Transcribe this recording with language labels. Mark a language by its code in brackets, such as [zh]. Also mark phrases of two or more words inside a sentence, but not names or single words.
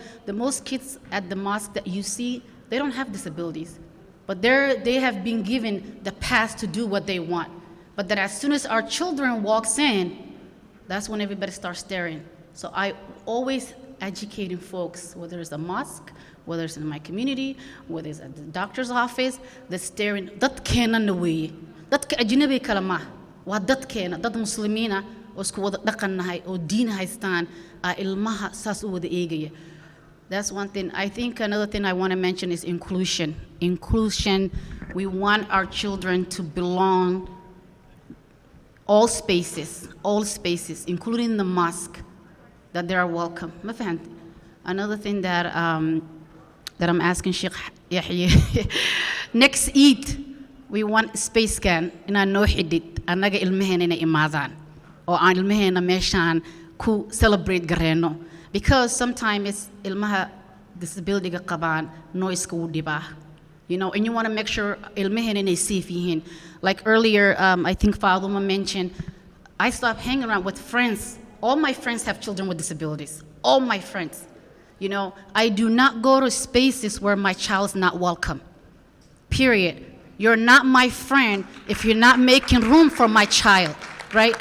[en] The most kids at the mosque that you see, they don't have disabilities, but they have been given the pass to do what they want. But then as soon as our children walks in, that's when everybody starts staring. So I always educating folks, whether it's a mosque, whether it's in my community, whether it's at the doctor's office, the staring. [so] Dadkeena na weeye. Dadka ajnabi kala ma. Waa dadkeena, dad muslimiina oo isku wada dhaqannahay oo diin haystaan, ilmaha saas u wada eegaya. [en] That's one thing. I think another thing I want to mention is inclusion. Inclusion, we want our children to belong all spaces, including the mosque, that they are welcome. [so] Ma fahanti? [en] Another thing that I'm asking Sheikh Yahya, next Eid, we want space [so] scan inaan noo xidhid annaga ilmaheena inay imaadaan oo aan ilmaheena meeshaan ku celebrate gareeno, [en] because sometimes [so] ilmaha disability-ga qabaan noise-ka wuu dhibaa, [en] and you want to make sure ilmaheena inay safe yihiin. Like earlier, I think Faduma mentioned, I stopped hanging around with friends. All my friends have children with disabilities. All my friends. I do not go to spaces where my child's not welcome. Period. You're not my friend if you're not making room for my child, right?